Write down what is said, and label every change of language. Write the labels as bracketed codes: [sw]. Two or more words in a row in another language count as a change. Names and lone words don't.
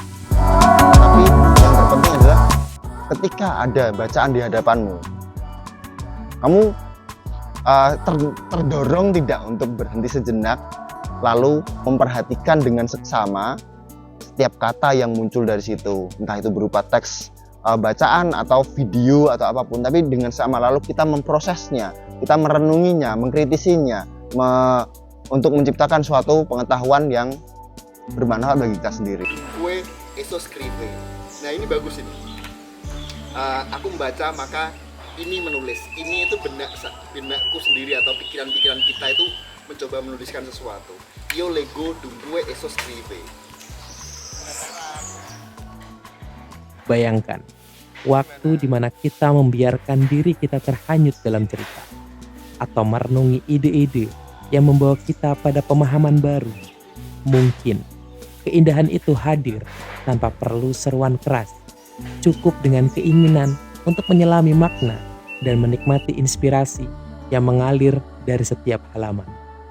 [id] Tapi yang terpenting adalah ketika ada bacaan di hadapanmu, kamu terdorong tidak untuk berhenti sejenak, lalu memperhatikan dengan seksama setiap kata yang muncul dari situ, entah itu berupa teks bacaan atau video atau apapun, tapi dengan sama lalu kita memprosesnya, kita merenunginya, mengkritisinya, untuk menciptakan suatu pengetahuan yang bermanfaat bagi kita sendiri. Gue [it] eso scrive. [id] Nah ini bagus ini. Aku membaca maka ini menulis. Ini itu benakku sendiri atau pikiran-pikiran kita itu mencoba menuliskan sesuatu. [it] Io leggo dunque eso scrive. [id] Bayangkan, waktu di mana kita membiarkan diri kita terhanyut dalam cerita, atau merenungi ide-ide yang membawa kita pada pemahaman baru. Mungkin keindahan itu hadir tanpa perlu seruan keras, cukup dengan keinginan untuk menyelami makna dan menikmati inspirasi yang mengalir dari setiap halaman.